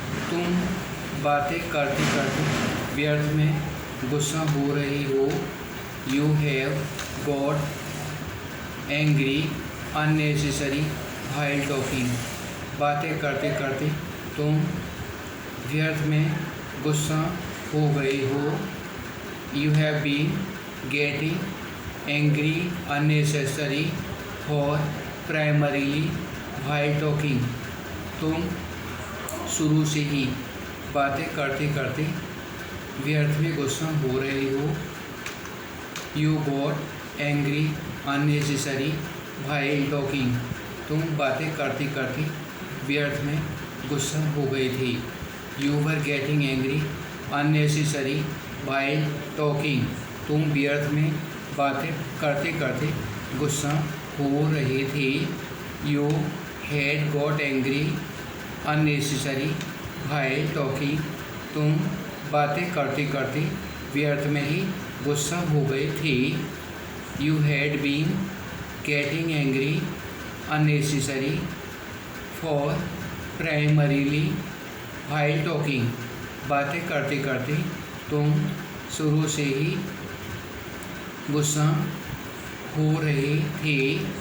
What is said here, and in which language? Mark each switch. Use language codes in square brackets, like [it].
[hi] तुम बातें करते करते व्यर्थ में गुस्सा हो रही हो. [en] You have got angry unnecessary while talking. [hi] बातें करते करते तुम व्यर्थ में गुस्सा हो गए हो. [en] You have been getting angry unnecessary or primarily while talking. [hi] तुम शुरू से ही बातें करते करते व्यर्थ में गुस्सा हो रहे हो. [en] You got angry unnecessary while talking. [hi] तुम बातें करते करते व्यर्थ में गुस्सा हो गए थे. [en] You were getting angry unnecessary while talking. [hi] तुम व्यर्थ में बातें करते करते गुस्सा हो रहे थे. [en] You had got angry unnecessary while talking. [hi] तुम बातें करते करते व्यर्थ में ही गुस्सा हो गए थे. [en] You had been getting angry unnecessary for primarily while talking. [hi] बातें करते करते तुम शुरू से ही गुस्सा हो रहे थे.